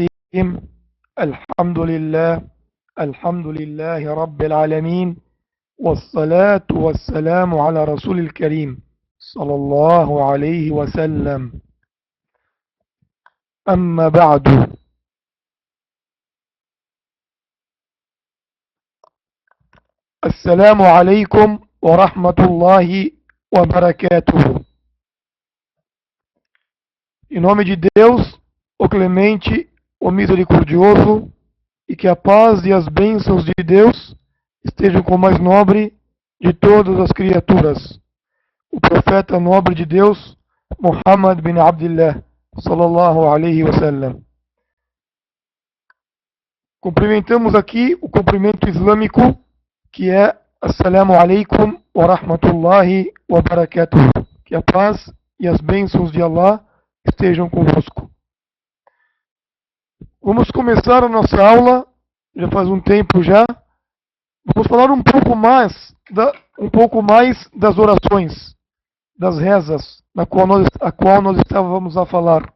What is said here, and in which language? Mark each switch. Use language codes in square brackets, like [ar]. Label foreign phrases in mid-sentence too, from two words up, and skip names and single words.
[ar] الحمد لله الحمد لله رب العالمين، والصلاة والسلام على رسول الكريم صلى الله عليه وسلم. أما بعد، السلام عليكم ورحمة الله وبركاته. [pt] Em nome de Deus, o clemente, o misericordioso, e que a paz e as bênçãos de Deus estejam com o mais nobre de todas as criaturas, o profeta nobre de Deus, [ar] محمد بن عبد الله، صلى الله عليه وسلم. [pt] Cumprimentamos aqui o cumprimento islâmico, que é [ar] السلام عليكم ورحمة الله وبركاته. [pt] Que a paz e as bênçãos de Allah estejam convosco. Vamos começar a nossa aula, já faz um tempo já. Vamos falar um pouco mais das orações, das rezas, a qual nós estávamos a falar.